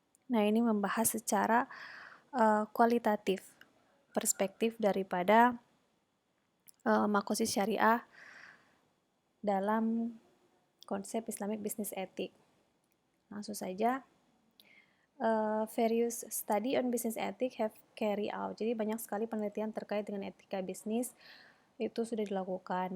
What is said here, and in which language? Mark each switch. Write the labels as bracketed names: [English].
[Indonesian] Nah, ini membahas secara kualitatif perspektif daripada maqasid syariah dalam konsep Islamic Business Ethic. [English] Langsung saja, various study on business ethic have carry out. [Indonesian] Jadi banyak sekali penelitian terkait dengan etika bisnis itu sudah dilakukan.